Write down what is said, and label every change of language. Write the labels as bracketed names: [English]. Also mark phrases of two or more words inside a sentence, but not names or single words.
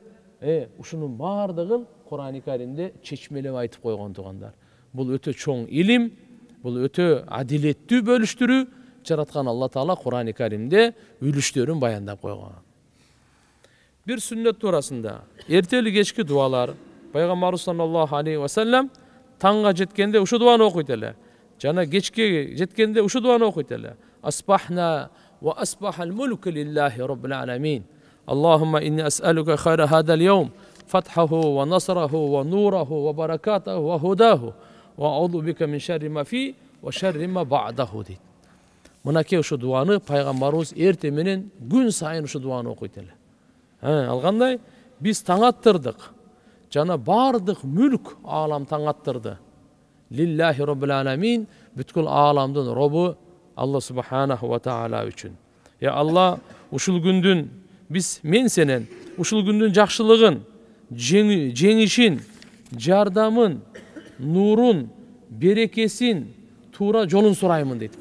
[Kyrgyz] Ушунун бардыгын Кур'ан-ы Каримде чечмелеп айтып койгон туугандар. Бул өтө чоң илим, бул өтө адилеттүү бөлүштүрүү жараткан Алла Таала Кур'ан-ы Каримде үлүштөрүн баяндап койгон. Бир сүннөт туурасында эртели кечки дуалар пайгамбарыбыз [Arabic] صلى الله عليه وسلم [Kyrgyz] таңга жеткенде ушу дуаны окуйт эле. Жана кечке жеткенде ушу дуаны окуйт эле. [Arabic] أصبحنا وأصبح الملك لله رب العالمين. اللهم إني أسألك خير هذا اليوم فتحه ونصره ونوره وبركته وهداه وأعوذ بك من شر ما في وشر ما بعده дейт. [Kyrgyz] Мынакей ушу дуаны пайгамбарыбыз эрте менен күн сайын ушу дуаны окуйт эле. Ал кандай? Биз таң аттырдык. Жана бардык мүлк алам таң аттырды. [Arabic] لله رب العالمين, [Kyrgyz] бүткүл аламдын робу Алла [Arabic] سبحانه وتعالى [Kyrgyz] үчүн. Я Алла, ушул күндүн биз мен сенен ушул күндүн жакшылыгын, жеңишин, жардамын, нурун, берекесин, туура жолун сураймын дейт.